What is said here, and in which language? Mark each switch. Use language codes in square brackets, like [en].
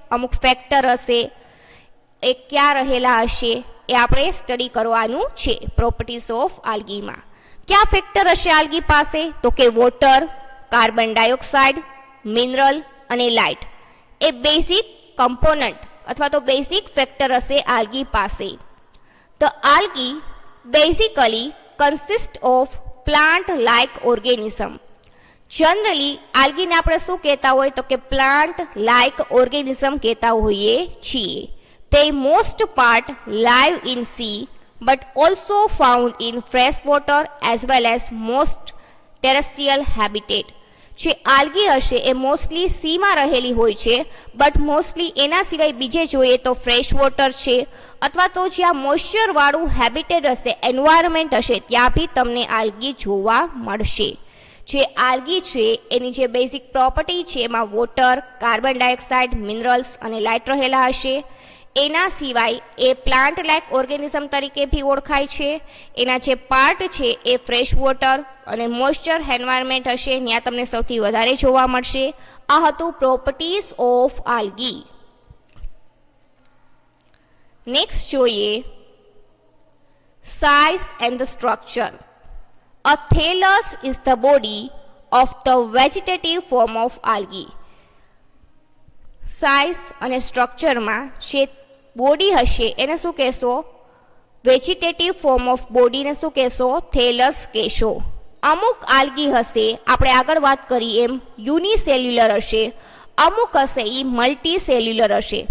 [gu] અમુક ફેક્ટર હશે એ ક્યાં રહેલા હશે એ આપણે સ્ટડી કરવાનું છે પ્રોપર્ટીઝ ઓફ આલ્ગીમાં. ક્યાં ફેક્ટર હશે આલ્ગી પાસે, તો કે વોટર, કાર્બન ડાયોક્સાઇડ, મિનરલ અને લાઇટ એ બેઝિક કમ્પોનન્ટ અથવા તો બેઝિક ફેક્ટર હશે આલ્ગી પાસે. [en] The algae basically consist of plant like organism. [gu] Generally આલ્ગીને આપણે શું કહેતા હોય તો કે પ્લાન્ટ લાઇક ઓર્ગેનિઝમ કહેતા હોઈએ છીએ. [en] તે most part live in sea but also found in fresh water as well as most terrestrial habitat. [gu] જે આલ્ગી હશે એ મોસ્ટલી સીમાં રહેલી હોય છે, બટ મોસ્ટલી એના સિવાય બીજે જોઈએ તો ફ્રેશ વોટર છે અથવા તો જ્યાં મોઇશ્ચરવાળું હેબિટેટ હશે, એન્વાયરમેન્ટ હશે, ત્યાં બી તમને આલ્ગી જોવા મળશે. જે આલ્ગી છે એની જે બેઝિક પ્રોપર્ટી છે એમાં વોટર, કાર્બન ડાયોક્સાઇડ, મિનરલ્સ અને લાઇટ રહેલા હશે. એના સિવાય એ પ્લાન્ટ લાઇક ઓર્ગેનિઝમ તરીકે બી ઓળખાય છે. એના જે પાર્ટ છે એ ફ્રેશ વોટર અને મોઇશ્ચર એન્વાયરમેન્ટ હશે, ત્યાં તમને સૌથી વધારે જોવા મળશે. આ હતું પ્રોપર્ટીઝ ઓફ આલ્ગી. [en] next [gu] જોઈએ [en] Size and the structure. A thallus is the body of the vegetative form of algae. [gu] Size અને સ્ટ્રક્ચરમાં જે બોડી હશે એને શું કહેશો, વેજીટેટિવ ફોર્મ ઓફ બોડીને શું કહેશો, થેલસ કહેશો. અમુક આલ્ગી હશે, આપણે આગળ વાત કરી એમ યુનિસેલ્યુલર હશે, અમુક હશે એ મલ્ટી સેલ્યુલર હશે.